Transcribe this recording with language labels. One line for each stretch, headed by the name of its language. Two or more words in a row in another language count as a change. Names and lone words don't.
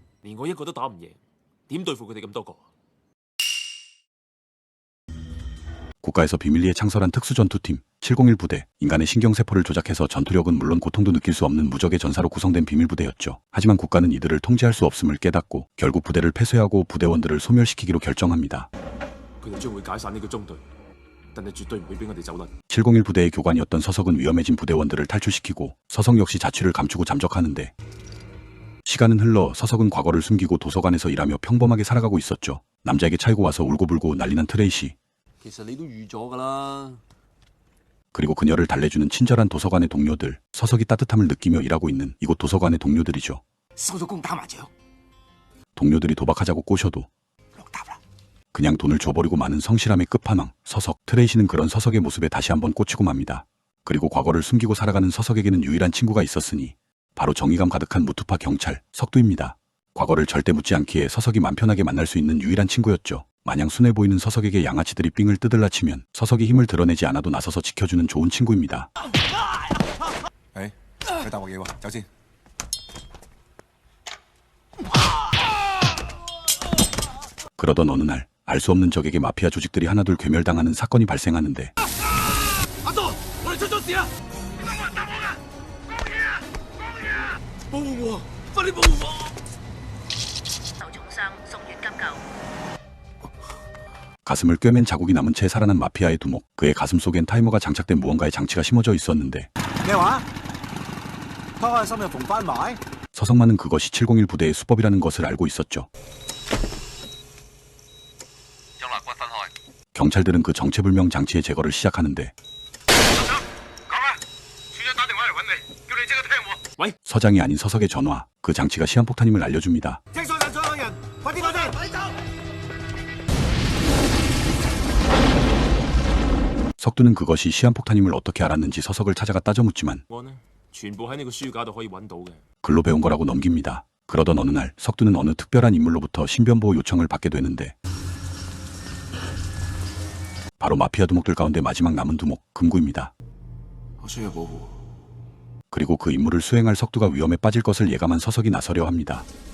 Cantonese: 連我一個都打唔贏，點對付佢哋咁多個？
Korean: 국가에서 비밀리에 창설한 특수전투팀 701 부대, 인간의 신경세포를 조작해서 전투력은 물론 고통도 느낄 수 없는 무적의 전사로 구성된 비밀부대였죠. 하지만 국가는 이들을 통제할 수 없음을 깨닫고 결국 부대를 폐쇄하고 부대원들을 소멸시키기로 결정합니다.
Cantonese: 佢哋將會解散呢個中隊，但係絕對唔會俾我哋走甩。
Korean: 701 부대의 교관이었던 서석은 위험해진 부대원들을 탈출시키고 서석 역시 자취를 감추고 잠적하는데 시간은 흘러 서석은 과거를 숨기고 도서관에서 일하며 평범하게 살아가고 있었죠. 남자에게 차이고 와서 울고불고 난리난 트레이시.
Cantonese: 其實你都預咗㗎啦。
Korean: 그리고 그녀를 달래주는 친절한 도서관의 동료들, 서석이 따뜻함을 느끼며 일하고 있는 이곳 도서관의 동료들이죠.
Cantonese: 收咗工打麻雀，
Korean: 동료들이 도박하자고 꼬셔도
Cantonese: 落搭啦。
Korean: 그냥 돈을 줘버리고 마는 성실함의 끝판왕, 서석. 트레이시는 그런 서석의 모습에 다시 한번 꽂히고 맙니다. 그리고 과거를 숨기고 살아가는 서석에게는 유일한 친구가 있었으니 바로 정의감 가득한 무투파 경찰, 석두입니다. 과거를 절대 묻지 않기에 서석이 맘 편하게 만날 수 있는 유일한 친구였죠. 마냥 순해 보이는 서석에게 양아치들이 삥을 뜯을라치면 서석이 힘을 드러내지 않아도 나서서 지켜주는 좋은 친구입니다.
Cantonese: 誒，佢大鑊嘢喎，走先。
Korean: 그러던 어느 날 알 수 없는 적에게 마피아 조직들이 하나둘 괴멸당하는 사건이 발생하는데
Cantonese: 阿叔，我哋出咗事啦！保護我！快啲保護我！受重傷，送院急救。
Korean: 가슴을 꿰맨 자국이 남은 채 살아난 마피아의 두목. 그의 가슴 속엔 타이머가 장착된 무언가의 장치가 심어져 있었는데
Cantonese: 咩話？拖開心又縫翻埋？
Korean: 서석만은 그것이 701 부대의 수법이라는 것을 알고 있었죠. 경찰들은 그 정체불명 장치의 제거를 시작하는데 서장이 아닌 서석의 전화, 그 장치가 시한폭탄임을 알려줍니다.
Cantonese: 清楚人在嘅人，快啲攞先！
Korean: 석두는 그것이 시한폭탄임을 어떻게 알았는지 서석을 찾아가 따져 묻지만
Cantonese: 我呢，全部喺呢個書架度可以揾到嘅。
Korean: 글로 배운 거라고 넘깁니다. 그러던 어느 날 석두는 어느 특별한 인물로부터 신변보호 요청을 받게 되는데 바로 마피아 두목들 가운데 마지막 남은 두목, 금구입니다.
Cantonese: 我需要保護。
Korean: 그리고 그 임무를 수행할 석두가 위험에 빠질 것을 예감한 서석이 나서려 합니다.